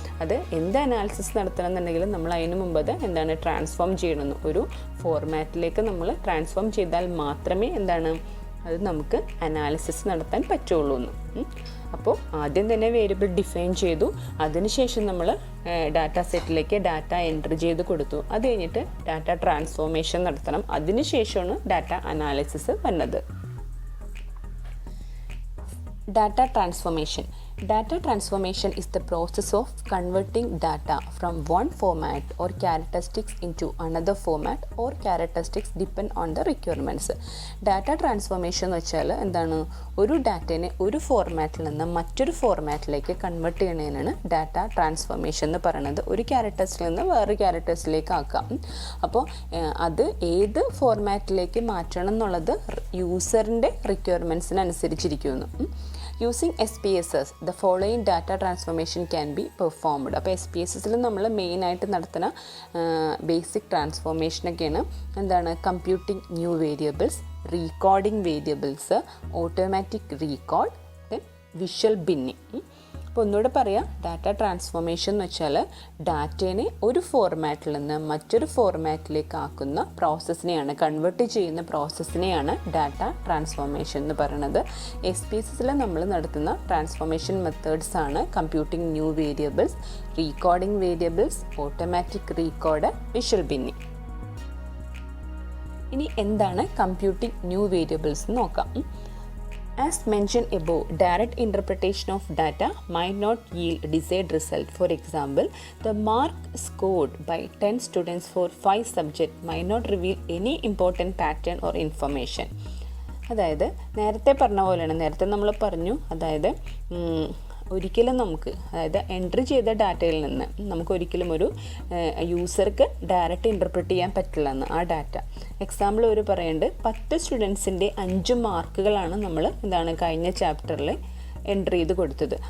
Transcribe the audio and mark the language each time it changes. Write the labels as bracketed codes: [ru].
[ml] അത് എന്ത് അനാലിസിസ് നടത്തണം എന്നുണ്ടെങ്കിലും നമ്മൾ അതിന് മുമ്പ് അത് എന്താണ് ട്രാൻസ്ഫോം ചെയ്യണമെന്ന്, ഒരു ഫോർമാറ്റിലേക്ക് നമ്മൾ ട്രാൻസ്ഫോം ചെയ്താൽ മാത്രമേ എന്താണ് അത് നമുക്ക് അനാലിസിസ് നടത്താൻ പറ്റുള്ളൂ എന്ന്. അപ്പോൾ ആദ്യം തന്നെ വേരിയബിൾ ഡിഫൈൻ ചെയ്തു, അതിനുശേഷം നമ്മൾ ഡാറ്റ സെറ്റിലേക്ക് ഡാറ്റ എൻറ്റർ ചെയ്ത് കൊടുത്തു. അത് കഴിഞ്ഞിട്ട് ഡാറ്റ ട്രാൻസ്ഫോർമേഷൻ നടത്തണം, അതിനുശേഷമാണ് ഡാറ്റ അനാലിസിസ് വന്നത്. [en] Data transformation. Data transformation is the process of converting data from one format or characteristics into another format or characteristics depend on the requirements. [ml] Data transformation എന്ന് വെച്ചാൽ എന്താണ്, ഒരു ഡാറ്റേനെ ഒരു ഫോർമാറ്റിൽ നിന്ന് മറ്റൊരു ഫോർമാറ്റിലേക്ക് കൺവേർട്ട് ചെയ്യുന്നതിനാണ് ഡാറ്റ ട്രാൻസ്ഫോർമേഷൻ എന്ന് പറയുന്നത്. ഒരു ക്യാരക്ടേഴ്സിൽ നിന്ന് വേറൊരു ക്യാരക്ടേഴ്സിലേക്ക് ആക്കാം. അപ്പോൾ അത് ഏത് ഫോർമാറ്റിലേക്ക് മാറ്റണം എന്നുള്ളത് യൂസറിൻ്റെ റിക്വയർമെൻറ്റ്സിനനുസരിച്ചിരിക്കുന്നു. [en] Using SPSS, the following data transformation can be performed. [ml] അപ്പോൾ SPSSൽ നമ്മൾ മെയിനായിട്ട് നടത്തുന്ന ബേസിക് ട്രാൻസ്ഫോർമേഷനൊക്കെയാണ് എന്താണ് computing new variables, റീകോഡിംഗ് variables, automatic Recode, then visual binning. അപ്പോൾ ഒന്നുകൂടെ പറയാം, ഡാറ്റ ട്രാൻസ്ഫോർമേഷൻ എന്ന് വെച്ചാൽ ഡാറ്റേനെ ഒരു ഫോർമാറ്റിൽ നിന്ന് മറ്റൊരു ഫോർമാറ്റിലേക്ക് ആക്കുന്ന പ്രോസസ്സിനെയാണ്, കൺവേർട്ട് ചെയ്യുന്ന പ്രോസസ്സിനെയാണ് ഡാറ്റ ട്രാൻസ്ഫോർമേഷൻ എന്ന് പറയുന്നത്. SPSSൽ നമ്മൾ നടത്തുന്ന ട്രാൻസ്ഫോർമേഷൻ മെത്തേഡ്സ് ആണ് computing new variables, റീകോഡിംഗ് variables, automatic Recode, visual binning. ഇനി എന്താണ് കമ്പ്യൂട്ടിംഗ് ന്യൂ വേരിയബിൾസ് എന്ന് നോക്കാം. [en] As mentioned above, direct interpretation of data might not yield desired result. For example, the mark scored by 10 students for 5 subjects might not reveal any important pattern or information. [ml] അതായത് നേരത്തെ പറഞ്ഞ പോലെയാണ്, നേരത്തെ നമ്മൾ പറഞ്ഞു, അതായത് ഒരിക്കലും നമുക്ക്, അതായത് എൻട്രി ചെയ്ത ഡാറ്റയിൽ നിന്ന് നമുക്ക് ഒരിക്കലും ഒരു യൂസർക്ക് ഡയറക്റ്റ് ഇൻ്റർപ്രറ്റ് ചെയ്യാൻ പറ്റില്ല എന്ന്. ആ ഡാറ്റ എക്സാമ്പിൾ ഒരു പറയുന്നുണ്ട്, 10 സ്റ്റുഡൻസിൻ്റെ 5 മാർക്കുകളാണ് നമ്മൾ എന്താണ് കഴിഞ്ഞ ചാപ്റ്ററിൽ എൻറ്റർ ചെയ്ത് കൊടുത്തത്.